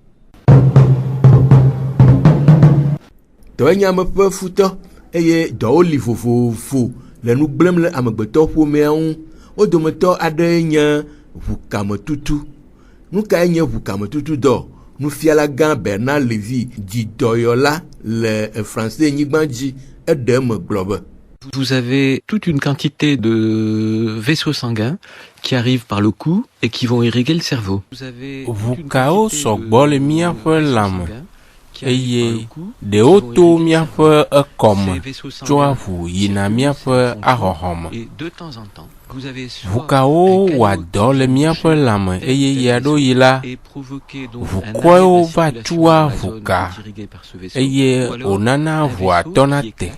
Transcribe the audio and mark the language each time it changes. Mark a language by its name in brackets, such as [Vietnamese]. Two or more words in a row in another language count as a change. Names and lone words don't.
[Ewe] Dɔwɔnyame ƒe futɔ eye dɔwo li vovovo le nu gblẽm le amegbetɔ ƒomea ŋu. Wo dometɔ aɖe nye ʋukametutu. Nu kae nye ʋukametutu dɔ? Nufiala gã Bernard Lévy dzidɔyɔla le français nyigba dzi eɖe me gblɔ be [French] vous avez toute une quantité de vaisseaux sanguins qui arrivent par le cou et qui vont irriguer le cerveau. [Ewe] Vukao sɔgbɔ le míaƒe lãme eye ɖewo to miaƒe ekɔme tso aʋu yina miaƒe ahɔhɔme. Ʋukawo wɔa dɔ le miaƒe lãme eye yea ɖo yi la, ʋukɔewo va tua ʋuka eye wònana ʋua tɔna te.